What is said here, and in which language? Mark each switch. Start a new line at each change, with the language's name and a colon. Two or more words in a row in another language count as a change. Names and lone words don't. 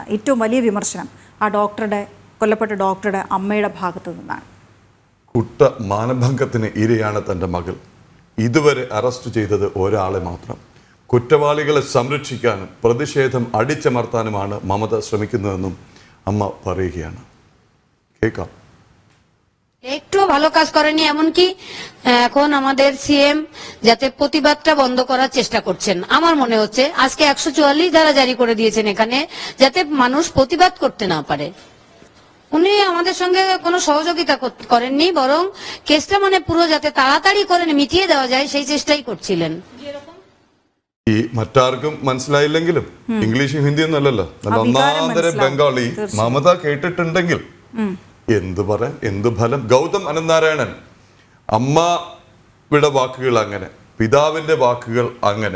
Malayalam: ഏറ്റവും വലിയ വിമർശനം ആ കൊല്ലപ്പെട്ട ഡോക്ടറുടെ അമ്മയുടെ ഭാഗത്തു നിന്നാണ്. കുട്ട മാനഭംഗത്തിന് ഇരയാണ് തൻ്റെ മകൾ. ഇതുവരെ അറസ്റ്റ് ചെയ്തത് ഒരാളെ മാത്രം. കുറ്റവാളികളെ സംരക്ഷിക്കാനും പ്രതിഷേധം അടിച്ചമർത്താനുമാണ് മമത ശ്രമിക്കുന്നതെന്നും അമ്മ പറയുകയാണ്. കേൾക്കാം.
Bangla: একটু ভালো কাজ করেনি, এমনকি এখন আমাদের সিএম যাতে প্রতিবাদটা বন্ধ করার চেষ্টা করছেন। আমার মনে হচ্ছে আজকে 144 ধারা জারি করে দিয়েছেন এখানে, যাতে মানুষ প্রতিবাদ করতে না পারে। উনি আমাদের সঙ্গে কোনো সহযোগিতা করেননি, বরং কেসটা পুরো যাতে তাড়াতাড়ি করে মিটিয়ে দেওয়া যায় সেই চেষ্টাই করছিলেন।
Malayalam: ഈ മറ്റാർക്കും മനസ്സിലായില്ലെങ്കിലും ഇംഗ്ലീഷും ഹിന്ദിയൊന്നും അല്ലല്ലോ, നല്ല ഒന്നാന്തര ബംഗാളി മമത കേട്ടിട്ടുണ്ടെങ്കിൽ എന്തു പറയാൻ, എന്തു ഫലം. ഗൗതം അനന്തനാരായണൻ അമ്മയുടെ വാക്കുകൾ അങ്ങനെ, പിതാവിന്റെ വാക്കുകൾ അങ്ങനെ.